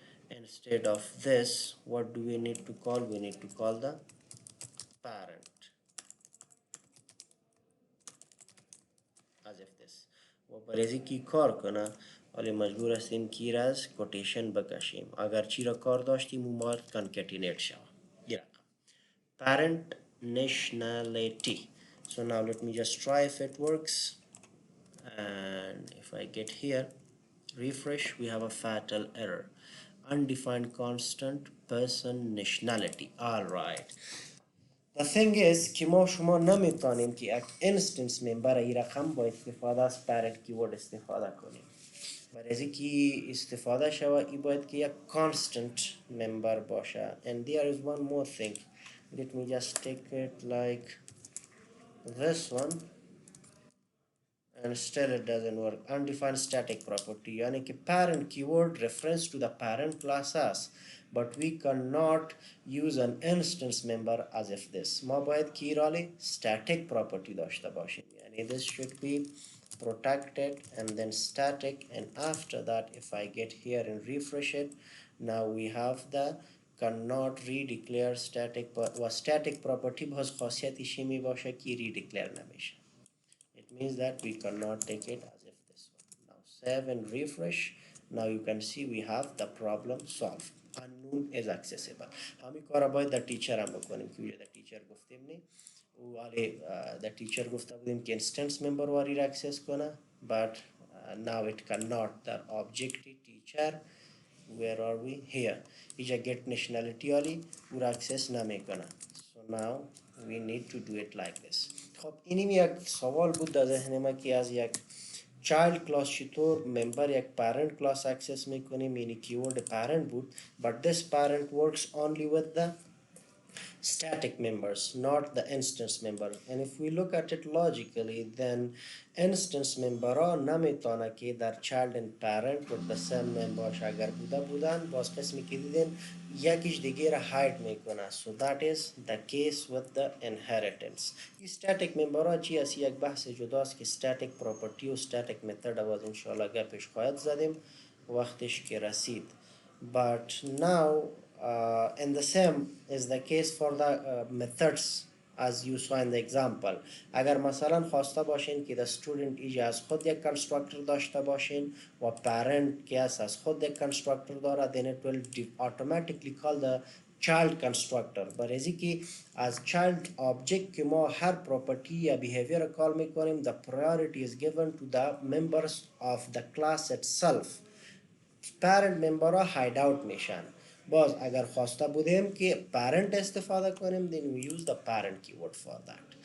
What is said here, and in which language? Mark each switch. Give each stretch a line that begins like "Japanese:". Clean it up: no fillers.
English: Instead of this, what do we need to call? We need to call the parent as if this.
Persian: و برای کی کار کنه ولی مجبور هستیم کی را از کوتیشن بکشیم، اگر چی را کار داشتیم اون ما کانکتینیت شود این رقم parent nationality.
English: So now let me just try if it works, and if I get here refresh, we have a fatal error, undefined constant person nationality. All right, the thing is
Persian: که ما شما نمیتونیم که یک instance member ای رقم با استفاده از parent keyword استفاده کنیم. برای از اینکه استفاده شود ای باید که یک constant member باشه.
English: And there is one more thing, let me just take it like this one, and still it doesn't work. Undefined static property
Persian: یعنی که
English: parent keyword reference to the parent class as, but we cannot use an instance member as if this.
Persian: ما باید کی رالی static property داشته باشیم، یعنی
English: this should be protected and then static, and after that if I get here and refresh it, now we have the cannot redeclare static
Persian: و static property باز خاصیتش می باشه که redeclare نمیشه.
English: It means that we cannot take it as if this one. Now save and refresh. Now you can see we have the problem solved. Unknown is accessible.
Persian: همی کارا باید در تیچر هم بکنیم که در تیچر گفتیم نی ولی در تیچر گفته بودیم که instance member واری را access کنه،
English: but now it cannot. The object teacher, where are we here,
Persian: ایجا get nationality والی او را access نمیکنه.
English: So now we need to do it like this.
Persian: خب اینیم یک سوال بود در ذهن ما که از یک child class چطور member یک parent class access میکنیم، یعنی keyword parent بود
English: but this parent works only with the static members, not the instance member. And if we look at it logically, then instance member
Persian: ها نمیتونه که در
English: child and parent with the same name باشه.
Persian: اگر بودن باز قسمی که دیدین یکیش دیگه را hide میکنه.
English: So that is the case with the inheritance.
Persian: این static member ها چی است؟ یک بحث جداست که static property و static method باز انشاءالله گپش خواهد زدیم وقتش که رسید.
English: But now and the same is the case for the methods as you saw in the example.
Persian: اگر مثلا خواسته باشین که the student ایجا از خود یک constructor داشته باشین و parent که از خود یک constructor داره,
English: then it will automatically call the child constructor.
Persian: برای که از child object که ما هر property یا behavior کال میکنیم,
English: the priority is given to the members of the class itself.
Persian: parent member ها hide out میشن. باز اگر خواسته بودیم که parent استفاده کنیم,
English: then we use the parent keyword for that.